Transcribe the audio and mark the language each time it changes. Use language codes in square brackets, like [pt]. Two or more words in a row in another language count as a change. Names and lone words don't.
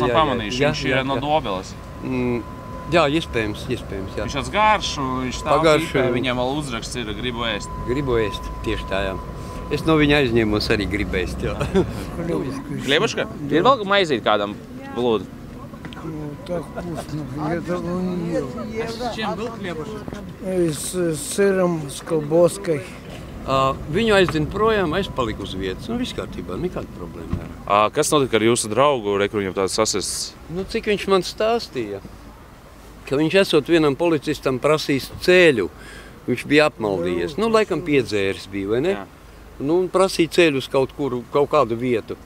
[lv] Mēs esam pamanījuši, viņš ir no Dobeles. Jā, iespējams, jā. Viņš tāds garš, viņš stāv kīpē, viņam vēl uzraksts ir gribu ēst. Gribu ēst, tieši tā, jā. Es no viņa aizņēmos arī gribu ēst, jā. [ru] Хлебушка? [lv] Ir vēl maizīt kādam lūdzu? [ru] Так вкусно. Я давно не ел. С чем был хлебушек? С сыром, с колбаской. [lv] Viņu aizdien projām, es paliku uz vietas. Viss kārtībā, nekāda problēma. Kas notika ar jūsu draugu, kur viņam tāds sasists? Cik viņš man stāstīja, ka viņš esot vienam policistam prasījis ceļu. Viņš bija apmaldījies. Laikam piedzēris bija, vai ne? Prasīja ceļu uz kaut kādu vietu.